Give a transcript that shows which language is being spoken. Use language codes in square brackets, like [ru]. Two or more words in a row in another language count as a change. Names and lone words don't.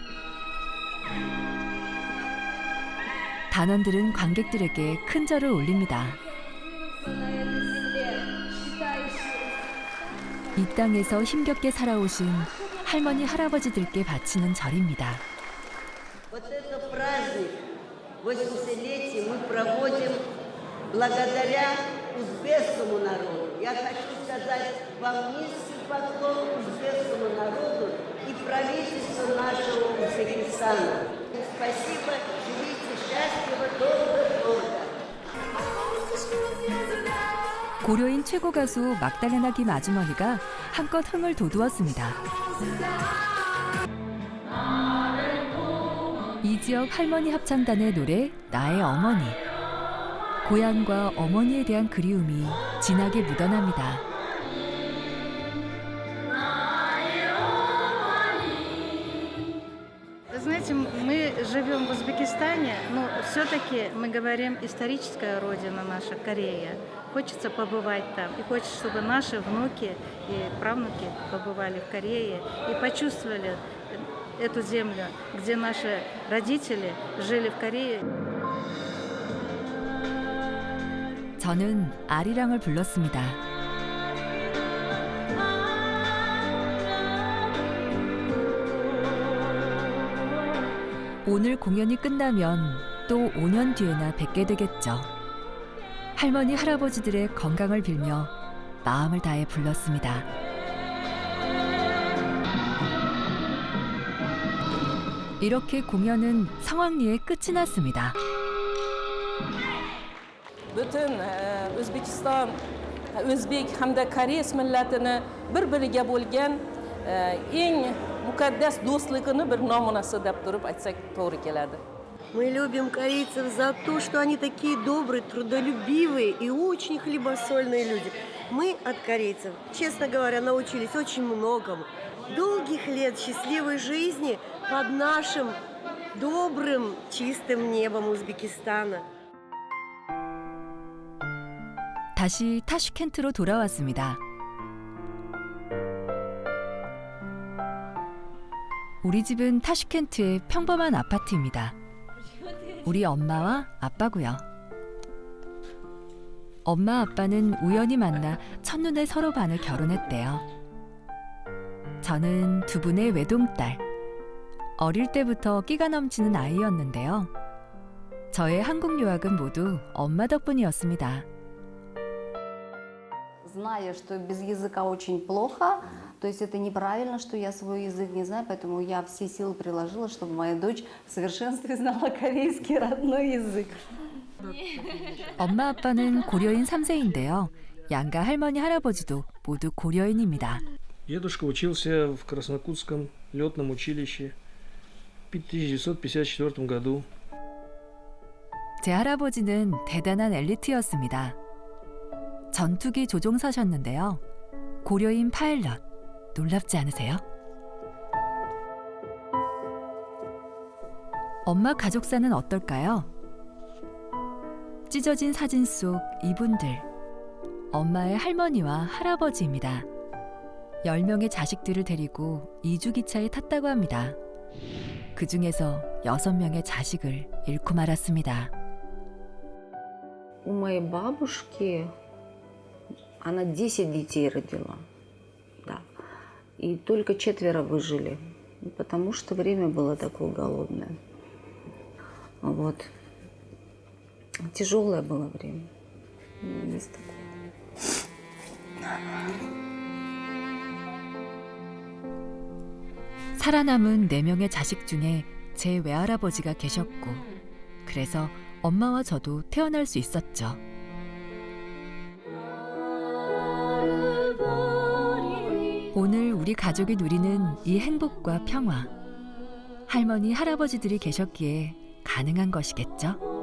[ko] 단원들은 관객들에게 큰 절을 올립니다. 이 땅에서 힘겹게 살아오신 할머니 할아버지들께 바치는 절입니다. [ru] Вот этот праздник 80-летия мы проводим благодаря узбекскому народу. Я хочу сказать вам низкий поклон узбекскому народу и правительству нашего Узбекистана. Спасибо, живите счастливо, долго-долго. [ko] 고려인 최고 가수 막달레나 김 아주머니가 한껏 흥을 돋우었습니다. 이 지역 할머니 합창단의 노래 나의 어머니. 고향과 어머니에 대한 그리움이 진하게 묻어납니다. [ru] Вы знаете, мы живем в Узбекистане, но все-таки мы говорим историческая родина наша, Корея. Хочется побывать там, и хочется, чтобы наши внуки и правнуки побывали в Корее и почувствовали эту землю, где наши родители жили в Корее. [ko] 저는 아리랑을 불렀습니다. 오늘 공연이 끝나면 또 5년 뒤에나 뵙게 되겠죠. 할머니, 할아버지들의 건강을 빌며 마음을 다해 불렀습니다. 이렇게 공연은 성황리에 끝이 났습니다. [uz] Bütün O'zbekiston, O'zbek hamda Koreys millatini bir-biriga bo'lgan eng muqaddas do'stligini bir namunasi deb turib aytsak to'g'ri keladi. [ru] Мы любим корейцев за то, что они такие добрые, трудолюбивые и очень хлебосольные люди. Мы от корейцев, честно говоря, научились очень многому. Долгих лет счастливой жизни под нашим добрым, чистым небом Узбекистана. [ko] 다시 타슈켄트로 돌아왔습니다. 우리 집은 타슈켄트의 평범한 아파트입니다. 우리 엄마와 아빠고요. 엄마 아빠는 우연히 만나 첫눈에 서로 반해 결혼했대요. 저는 두 분의 외동딸. 어릴 때부터 끼가 넘치는 아이였는데요. 저의 한국 유학은 모두 엄마 덕분이었습니다. [ru] Зная, что без языка очень плохо, то есть это неправильно, что я свой язык не знаю, поэтому я все силы приложила, чтобы моя дочь в совершенстве знала корейский родной язык. [ko] 엄마 아빠는 고려인 3세인데요. 양가 할머니 할아버지도 모두 고려인입니다. [ru] Дедушка учился в Краснокутском летном училище в 1954 году. [ko] 제 할아버지는 대단한 엘리트였습니다. 전투기 조종사셨는데요. 고려인 파일럿, 놀랍지 않으세요? 엄마 가족사는 어떨까요? 찢어진 사진 속 이분들. 엄마의 할머니와 할아버지입니다. 10명의 자식들을 데리고 이주기차에 탔다고 합니다. 그 중에서 6명의 자식을 잃고 말았습니다. [ru] У моей бабушки она 10 детей родила. Да. И только 4 выжили, потому что время было такое голодное. Вот. Тяжелое было время. Есть такое. [ko] 살아남은 4명의 자식 중에 제 외할아버지가 계셨고, 그래서 엄마와 저도 태어날 수 있었죠. 오늘 우리 가족이 누리는 이 행복과 평화, 할머니, 할아버지들이 계셨기에 가능한 것이겠죠?